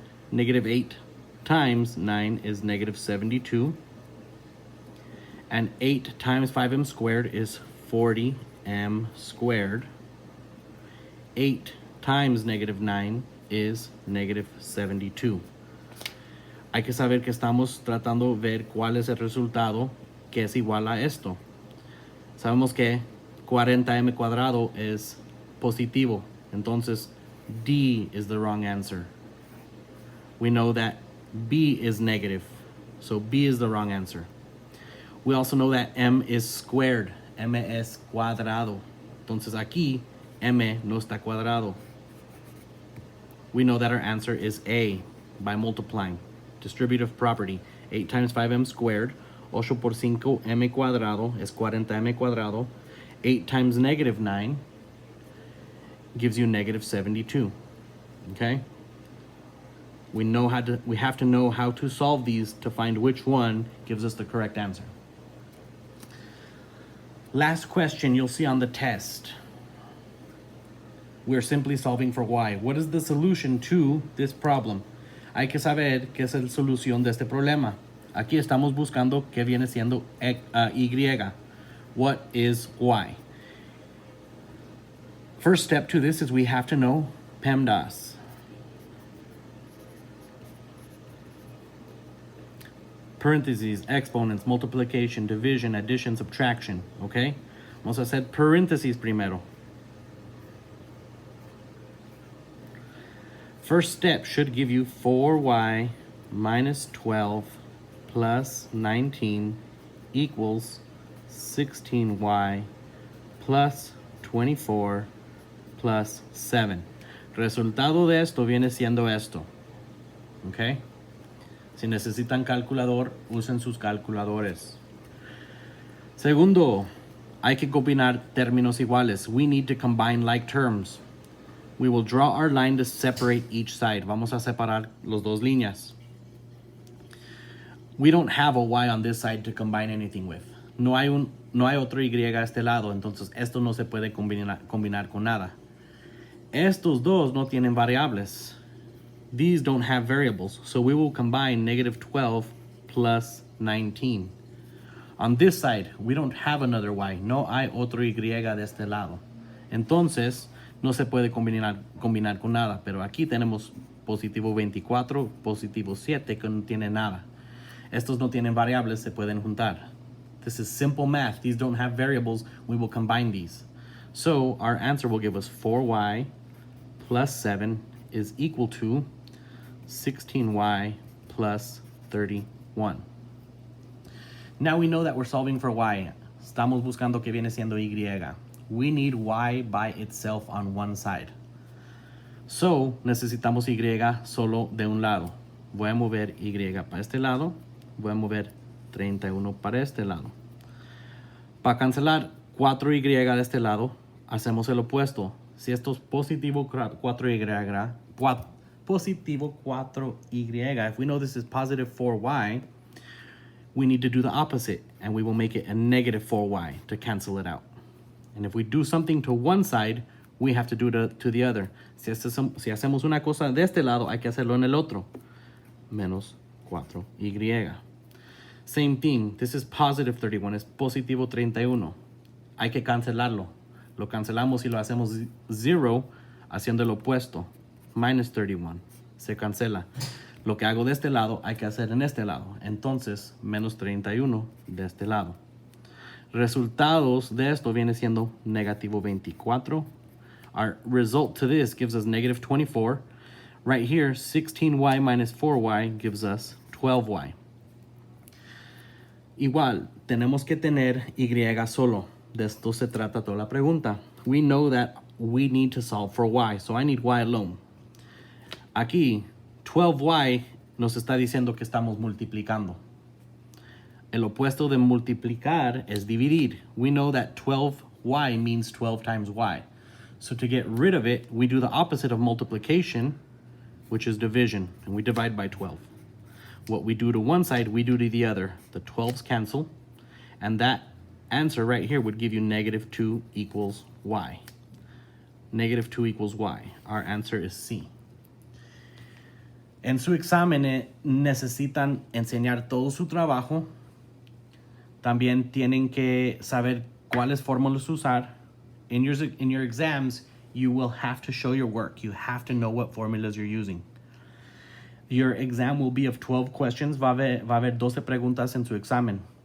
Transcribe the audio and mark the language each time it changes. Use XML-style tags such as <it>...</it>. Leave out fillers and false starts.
<en>Negative 8 times 9 is negative 72. And 8 times 5m squared is 40m squared. 8 times negative 9 is negative 72.</en> <es>Hay que saber que estamos tratando de ver cuál es el resultado que es igual a esto. Sabemos que 40m cuadrado es positivo, entonces</es> <en>D is the wrong answer. We know that B is negative, so B is the wrong answer. We also know that M is squared,</en> <es>M es cuadrado. Entonces aquí M no está cuadrado.</es> <en>We know that our answer is A by multiplying. Distributive property, 8 times 5m squared,</en> <es>8 por 5m cuadrado es 40m cuadrado.</es> <en>8 times negative 9 gives you negative 72. Okay? We have to know how to solve these to find which one gives us the correct answer. Last question you'll see on the test. We're simply solving for y. What is the solution to this problem?</en> <es>Hay que saber qué es la solución de este problema. Aquí estamos buscando qué viene siendo y.</es> <en>What is y? First step to this is we have to know PEMDAS. Parentheses, exponents, multiplication, division, addition, subtraction. Okay?</en> <es>Vamos a hacer paréntesis primero.</es> <en>First step should give you 4y minus 12 plus 19 equals 16y plus 24 plus 7.</en> <es>Resultado de esto viene siendo esto. ¿Ok? Si necesitan calculador, usen sus calculadores. Segundo, hay que combinar términos iguales.</es> <en>We need to combine like terms. We will draw our line to separate each side.</en> <es>Vamos a separar los dos líneas.</es> <en>We don't have a y on this side to combine anything with.</en> <es>No hay otro y a este lado, entonces esto no se puede combinar con nada. Estos dos no tienen variables.</es> <en>These don't have variables, so we will combine negative 12 plus 19. On this side, we don't have another y.</en> <es>No hay otro y de este lado. Entonces, no se puede combinar con nada, pero aquí tenemos positivo 24, positivo 7, que no tiene nada. Estos no tienen variables, se pueden juntar.</es> <en>This is simple math. These don't have variables. We will combine these. So our answer will give us 4y plus 7 is equal to 16y plus 31. Now we know that we're solving for y.</en> <es>Estamos buscando que viene siendo y.</es> <en>We need y by itself on one side.</en> <es>So necesitamos y solo de un lado. voy a mover y para este lado, voy a mover 31 para este lado. Para cancelar 4y de este lado, hacemos el opuesto. Si esto es positivo 4y,</es> <en>positivo 4y, if we know this is positive 4y, we need to do the opposite, and we will make it a negative 4y to cancel it out. And if we do something to one side, we have to do it to the other.</en> <es>Si hacemos una cosa de este lado, hay que hacerlo en el otro. Menos 4y.</es> <en>Same thing, this is positive 31,</en> <es>es positivo 31. Hay que cancelarlo. Lo cancelamos y lo hacemos 0 haciendo el opuesto.</es> <en>Minus 31.</en> <es>Se cancela. Lo que hago de este lado hay que hacer en este lado. Entonces, menos 31 de este lado. Resultados de esto viene siendo negativo 24.</es> <en>Our result to this gives us negative 24. Right here, 16y minus 4y gives us 12y.</en> <es>Igual, tenemos que tener y solo. De esto se trata toda la pregunta.</es> <en>We know that we need to solve for y, so I need y alone.</en> <es>Aquí, 12y nos está diciendo que estamos multiplicando. El opuesto de multiplicar es dividir.</es> <en>We know that 12y means 12 times y. So to get rid of it, we do the opposite of multiplication, which is division, and we divide by 12. What we do to one side, we do to the other. The 12s cancel, and that answer right here would give you negative 2 equals y. Negative 2 equals y. Our answer is C.</en> <es>En su examen necesitan enseñar todo su trabajo. También tienen que saber cuáles fórmulas usar.</es> <en>In your exams, you will have to show your work. You have to know what formulas you're using. Your exam will be of 12 questions.</en> <es>Va a haber 12 preguntas en su examen.</es>